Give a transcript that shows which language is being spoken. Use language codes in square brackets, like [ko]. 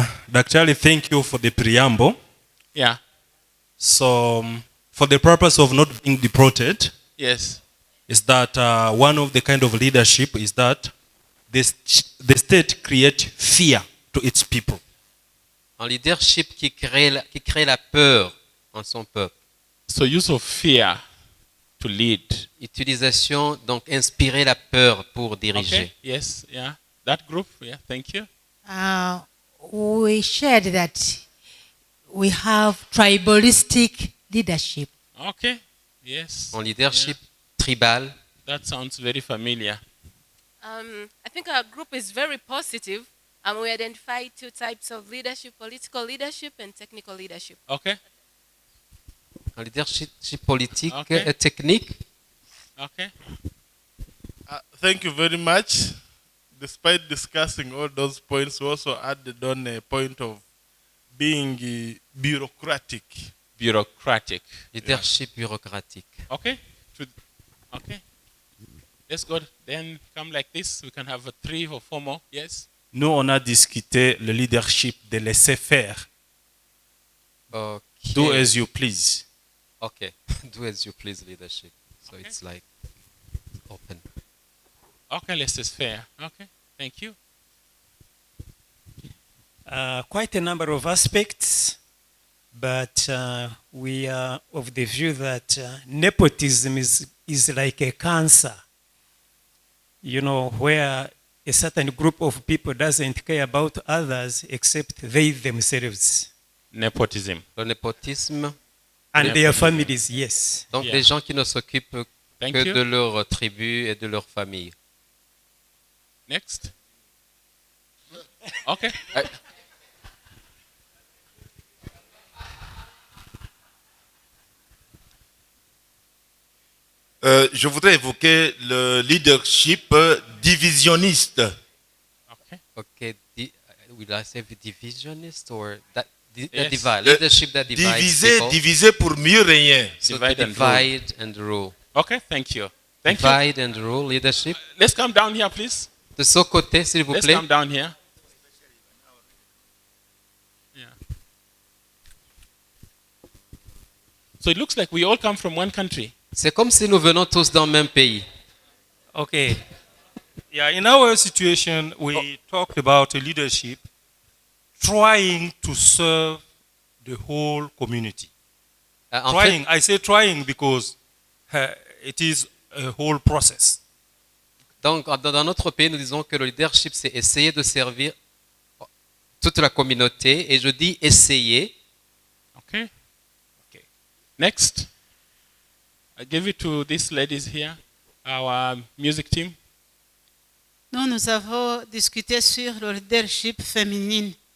[en] Dr. Ali, thank you for the preamble. Yeah. So, for the purpose of not being deported, Yes. is that one of the kind of leadership is that the state create fear to its people. [fr] Un leadership qui crée la peur en son peuple. [en] So use of fear to lead. [fr] Utilisation, donc inspirer la peur pour diriger. [en] Okay. Yes. Yeah. That group. Yeah. Thank you. We shared that we have tribalistic leadership. Okay. Yes. [fr] En leadership tribal. [en] Yeah. That sounds very familiar. I think our group is very positive, and we identify two types of leadership: political leadership and technical leadership. Okay. [fr] Un leadership politique [en] Okay. [fr] et technique. [en] Okay. Thank you very much. Despite discussing all those points, we also added on a point of being bureaucratic. Bureaucratic. [fr] Leadership bureaucratique. [en] Okay. Okay. Let's go. Then come like this. We can have 3 or 4 more. Yes. [fr] Nous, on a discuté le leadership de laisser faire. [en] Okay. Do as you please. Okay. Do as you please leadership. So it's like open. Okay, let's just fair. Okay. Thank you. Quite a number of aspects, but we are of the view that nepotism is like a cancer, you know, where a certain group of people doesn't care about others except they themselves. Nepotism. [fr] Le népotisme. [en] And their families, yes. [fr] Donc les gens qui ne s'occupent que de leur tribu et de leur famille. [en] Next. Okay. [fr] Je voudrais évoquer le leadership divisionniste. [en] Okay. Will I say divisionist or that Yes. divide? Leadership that divides people. [fr] Diviser pour mieux régner. [en] So divide and rule. Okay, thank you. Thank divide and rule leadership. Let's come down here, please. [fr] De ce côté, s'il vous [en] Let's [fr] plaît. [en] come down here. Yeah. So it looks like we all come from one country. [fr] C'est comme si nous venons tous dans le même pays. [en] Okay. Yeah, in our situation, we talked about a leadership trying to serve the whole community. [fr] En [en] Trying, [fr] fait, [en] I say trying because it is a whole process. [fr] donc, dans notre pays, nous disons que le leadership, c'est essayer de servir toute la communauté. Et je dis essayer. [en] Okay. Okay. Next. I give it to these ladies here, our music team. [fr] Nous avons discuté sur le leadership féminin.